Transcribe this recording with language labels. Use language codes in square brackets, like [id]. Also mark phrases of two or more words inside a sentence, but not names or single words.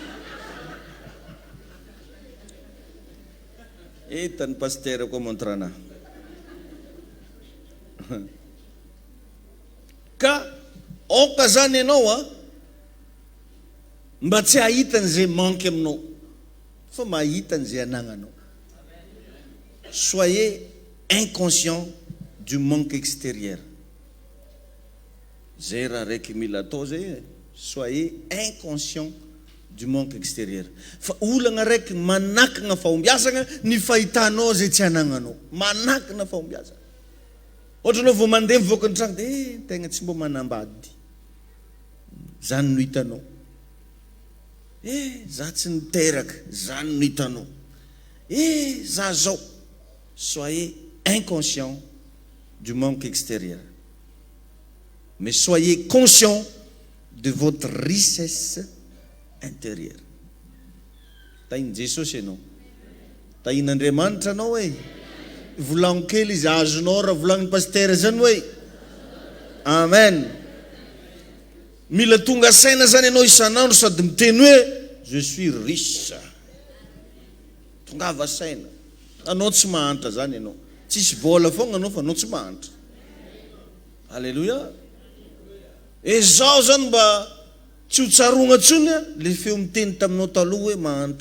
[mg] Etany pasteur koa montre ana. Ka oka zany ianao mba tsy hahitany zay manque aminao, fa mahitany zay anagnanao. [fr] Soyez inconscient du manque extérieur. [mg] Zay raha raiky mila atao zay. [fr] Soyez inconscient du manque extérieur. [mg] Fa olagna raiky manakagna fahombiazana ny fahitanao zay tsy anagnanao. Manakagna fahombiazana. Ohatra anao vao mandeha mivoaka ny tragno de tegna tsy mbo manambady. Zany no hitanao. Za tsy niteraka, zany no hitanao. Za zao. [fr] Soyez inconscient du manque extérieur. Mais soyez conscient de votre richesse intérieure. [mg] Tainy Jesosy ianao. Tain'Andriamanitra anao hoe. Volagno kely izy azonao raha volagny pasteur zany hoe. Amen. Mila tonga saina zany ianao isanandro sady miteny hoe [fr] je suis riche. [mg] Tongava saina. Anao tsy mahantra zany ianao. Tsisy vola fogna anao fa anao tsy mahantra. Alléluia. Izao zany mba tsy ho tsarogna tsony le feo miteny taminao taloha hoe mahantra.